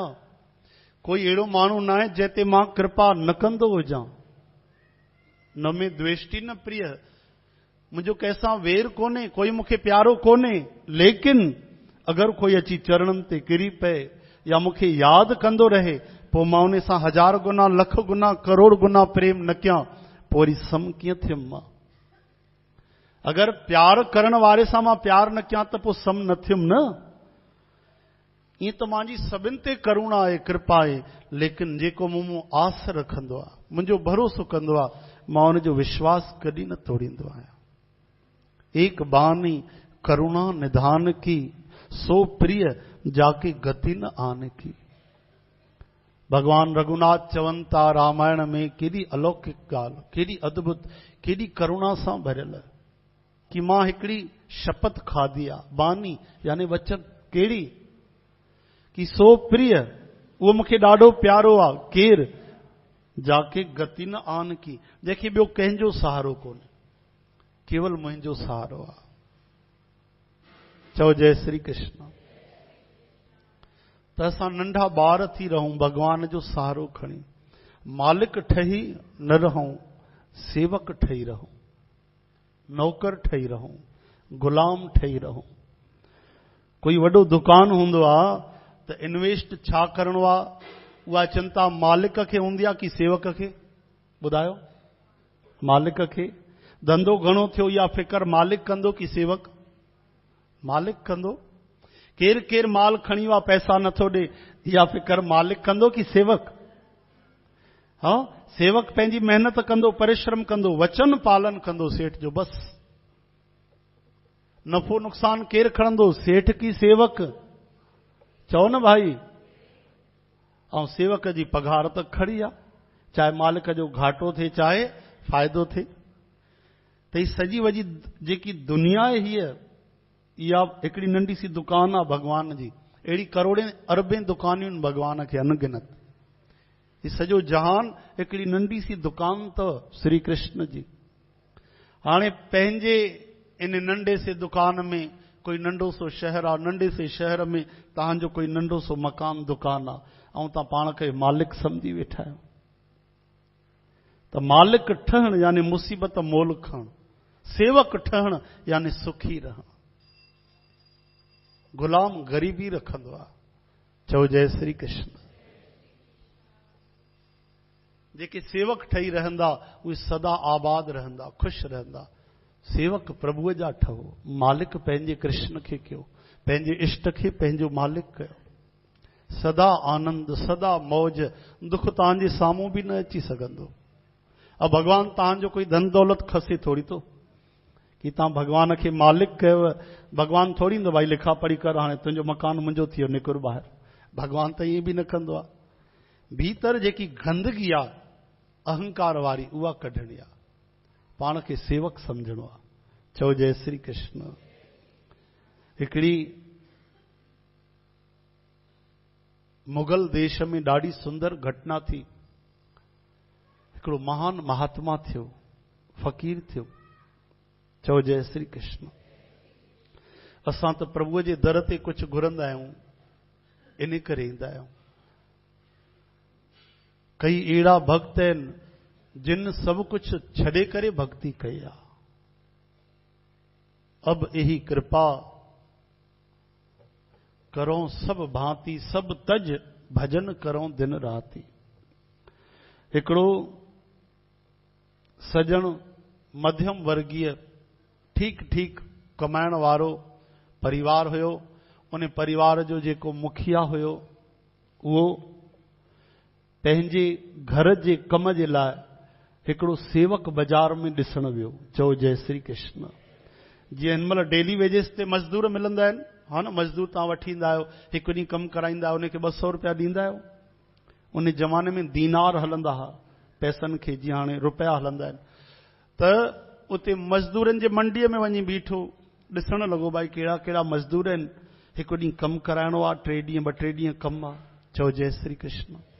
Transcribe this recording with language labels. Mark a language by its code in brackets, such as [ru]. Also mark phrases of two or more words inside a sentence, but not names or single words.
[sd] कोई अहिड़ो माण्हू न आहे जंहिं ते मां कृपा न कंदो हुजां। [sa] न में द्वेष्टि न प्रिय, [sd] मुंहिंजो कंहिंसां वेर कोन्हे, कोई मूंखे प्यारो कोन्हे। लेकिन अगरि कोई अची चरणनि ते किरी पए या मूंखे यादि कंदो रहे, पोइ मां उन सां 1000 गुना, लख गुना, करोड़ गुना प्रेम न कयां, पोइ वरी सम कीअं थियुमि मां? अगरि प्यार करण वारे सां मां प्यार न कयां त पोइ सम न थियुमि न। ईअं त मुंहिंजी सभिनि ते करुणा आहे, कृपा आहे। लेकिन जेको मूं आस रखंदो आहे, मुंहिंजो भरोसो कंदो आहे, मां हुनजो विश्वास कॾहिं न तोड़ींदो आहियां। [awa] एक बानी करुणा निधान की, सो प्रिय जाके गति न आने की। [sd] भगवान रघुनाथ चवनि था रामायण में, केॾी अलौकिक ॻाल्हि, केॾी अद्भुत, केॾी करुणा सां भरियल, कि मां हिकिड़ी शपथ खाधी आहे। बानी यानी वचन, कहिड़ी? [awa] कि सो प्रिय, [sd] उहो मूंखे ॾाढो प्यारो आहे। केरु? [awa] जाके गति न आन की, [sd] जंहिंखे ॿियो कंहिंजो सहारो कोन्हे, केवल मुंहिंजो सहारो आहे। चओ जय श्री कृष्ण। त असां नंढा ॿार थी रहूं, भगवान जो सहारो खणी, मालिक ठही न रहूं, सेवक ठही रहूं, नौकर ठही रहूं, गुलाम ठही रहूं। कोई वॾो दुकान हूंदो आहे त इन्वेस्ट छा करणो आहे? उहा चिंता मालिक खे हूंदी आहे कि सेवक खे? ॿुधायो, मालिक खे। धंधो घणो थियो, इहा फिकर मालिक कंदो कि सेवक? मालिक कंदो। केरु केरु माल खणी वियो आहे, पैसा नथो ॾे, इहा फिकर मालिक कंदो कि सेवक? हाँ, सेवक पंहिंजी महिनत कंदो, परिश्रम कंदो, वचन पालन कंदो सेठ जो, बस। नफ़ो नुक़सान केरु खणंदो, सेठ की सेवक? चओ न भाई। ऐं सेवक जी पघार त खड़ी आहे, चाहे मालिक जो घाटो थिए चाहे फ़ाइदो थिए। त ही सॼी वॼी जेकी दुनिया आहे, हीअ इहा हिकिड़ी नंढी सी दुकान आहे भगवान जी। अहिड़ी करोड़े अरबे दुकानियूं आहिनि भगवान खे अनगिनत। ही सॼो जहान हिकिड़ी नंढी सी दुकान अथव श्री कृष्ण जी। हाणे पंहिंजे इन नंढे से दुकान में कोई नंढो सो शहर आहे, नंढे से शहर में तव्हांजो कोई नंढो सो मकान दुकान आहे, ऐं तव्हां पाण खे मालिक सम्झी वेठा आहियो। त मालिक ठहण यानी मुसीबत मोल खणण, सेवक ठहण यानी सुखी रहण, गुलाम ग़रीबी रखंदो आहे। चओ जय श्री कृष्ण। जेके सेवक ठही रहंदा उहे सदा आबाद रहंदा, ख़ुशि रहंदा। सेवक प्रभुअ जा ठहो, मालिक पंहिंजे कृष्ण खे कयो, पंहिंजे इष्ट खे पंहिंजो मालिक कयो। सदा आनंद, सदा मौज, दुख तव्हांजे साम्हूं बि न अची सघंदो। अब भगवान तव्हांजो कोई धन दौलत खसे थोड़ी तो कि तव्हां भगवान खे मालिक कयो। भगवान थोड़ी न भाई लिखा पढ़ी कर, हाणे तुंहिंजो मकान मुंहिंजो थी वियो, निकुर ॿाहिरि। भगवान त ईअं बि न कंदो आहे। भीतर जेकी गंदगी आहे अहंकार वारी, उहा कढणी आहे, पाण खे सेवक सम्झणो आहे। चओ जय श्री कृष्ण। हिकिड़ी मुगल देश में ॾाढी सुंदर घटना थी। हिकिड़ो महान महात्मा थियो, फ़कीर थियो। चओ जय श्री कृष्ण। असां त प्रभुअ जे दर ते कुझु घुरंदा आहियूं, इन करे ईंदा आहियूं। कई अहिड़ा भक्त आहिनि जिन सभु कुझु छॾे करे भक्ति कई आहे। [awa] अब यही कृपा करो सब भांति, सब तज भजन करो दिन राति। [sd] हिकिड़ो सजण मध्यम वर्गीय ठीक ठीक कमाइण वारो परिवार हुयो। उन परिवार जो जेको मुखिया हुयो, उहो पंहिंजे घर जे कम जे लाइ हिकिड़ो सेवक बाज़ार में ॾिसण वियो। चओ जय श्री कृष्ण। जीअं हिन महिल [en] daily wages [sd] ते मज़दूर मिलंदा आहिनि, हा न, मज़दूर तव्हां वठी ईंदा आहियो, हिकु ॾींहुं कमु कराईंदा आहियो, उनखे 200 रुपया ॾींदा आहियो। उन ज़माने में दीनार हलंदा हुआ, पैसनि खे जीअं हाणे रुपया हलंदा आहिनि। त उते मज़दूरनि जे मंडीअ में वञी बीठो, ॾिसण लॻो भाई कहिड़ा कहिड़ा मज़दूर आहिनि, हिकु ॾींहुं कमु कराइणो आहे, 3 ॾींहं 2-3 ॾींहं कमु आहे। चओ जय श्री कृष्ण।